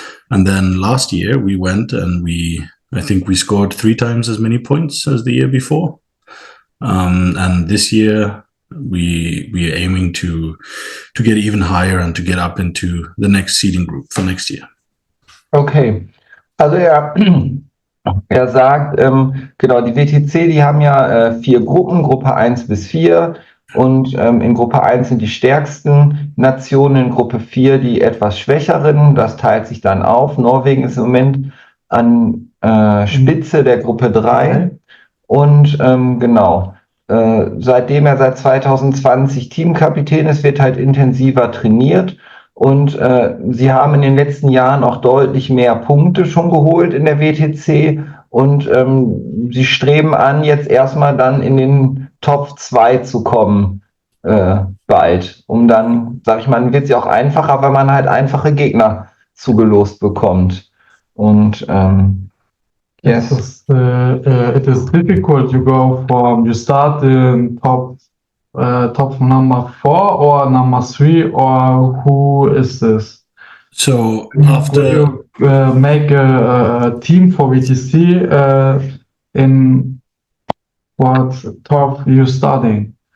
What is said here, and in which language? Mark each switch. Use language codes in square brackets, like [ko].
[en] And then last year we went and I think we scored 3 times as many points as the year before. And this year we are aiming to get even higher and to get up into the next seeding group for next year. [de] Okay, also er sagt, genau, die WTC, die haben ja 4 Gruppen, Gruppe 1 bis 4. Und in Gruppe 1 sind die stärksten Nationen, in Gruppe 4 die etwas schwächeren. Das teilt sich dann auf. Norwegen ist im Moment an Spitze der Gruppe 3. Und genau, seitdem er seit 2020 Teamkapitän ist, wird halt intensiver trainiert. Und sie haben in den letzten Jahren auch deutlich mehr Punkte schon geholt in der WTC. Und sie streben an, jetzt erstmal dann in den Top 2 zu kommen, bald. Um dann, sag ich mal, wird es ja auch einfacher, weil man halt einfache Gegner zugelost bekommt. [en] Und yes. It is difficult to go from, you start in top number 4 or number 3, or who is this? So after you make a team for WTC, in what top you starting?